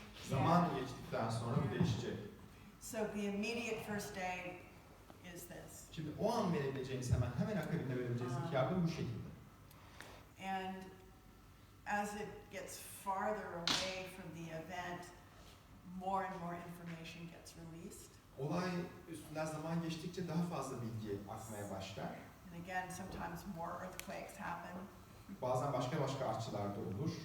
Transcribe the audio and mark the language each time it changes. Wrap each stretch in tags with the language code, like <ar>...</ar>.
<tr>Zaman geçtikten sonra bu değişecek.</tr> <en>So the immediate first day is this.</en> <tr>Şimdi o an verebileceğiniz hemen akabinde verebileceğiniz ilk yardım bu şekilde.</tr> <en>And as it gets farther away from the event, more and more information gets released.</en> <tr>Olay üstünden zaman geçtikçe daha fazla bilgi akmaya başlar.</tr> <en>And again, sometimes more earthquakes happen.</en> <tr>Bazen başka artçılar da olur.</tr>